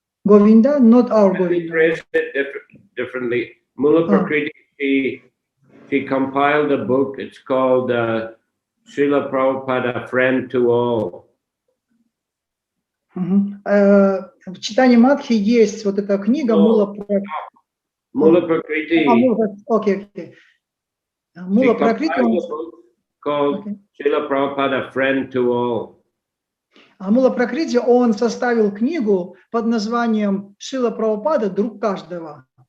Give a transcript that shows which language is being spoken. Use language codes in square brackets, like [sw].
[en] Говинда, not our Govinda. Differently. Mula Prakriti, she compiled a book. It's called Shrila Prabhupada, Friend to All. [ru] В читании Мадхи есть вот эта книга Мула Prakriti. Окей. Мула Пракрити [en] called Shrila Prabhupada, Friend to All. [ru] Мула Пракрити, он составил книгу под названием Шрила Прабхупада, друг каждого.